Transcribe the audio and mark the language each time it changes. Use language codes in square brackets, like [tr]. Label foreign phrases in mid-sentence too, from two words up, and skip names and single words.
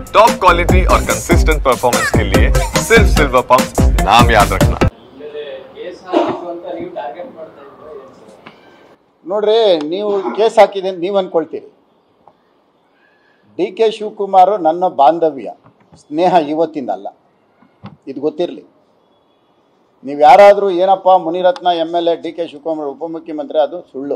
[en] top quality [hi] और [en] consistent performance [hi] के लिए सिर्फ सिल्वर पंप नाम याद रखना। [kn] ನೋಡ್ರಿ, ನೀವು ಕೇಸ್ ಹಾಕಿದೆ ಅಂತ ನೀವು ಅಂದ್ಕೊಳ್ತೀರಿ. ಡಿ ಕೆ ಶಿವಕುಮಾರ್ ನನ್ನ ಬಾಂಧವ್ಯ ಸ್ನೇಹ ಇವತ್ತಿಂದಲ್ಲ, ಇದು ಗೊತ್ತಿರಲಿ. ನೀವು ಯಾರಾದರೂ ಏನಪ್ಪ ಮುನಿರತ್ನ MLA, ಡಿ ಕೆ ಶಿವಕುಮಾರ್ ಉಪಮುಖ್ಯಮಂತ್ರಿ, ಅದು ಸುಳ್ಳು.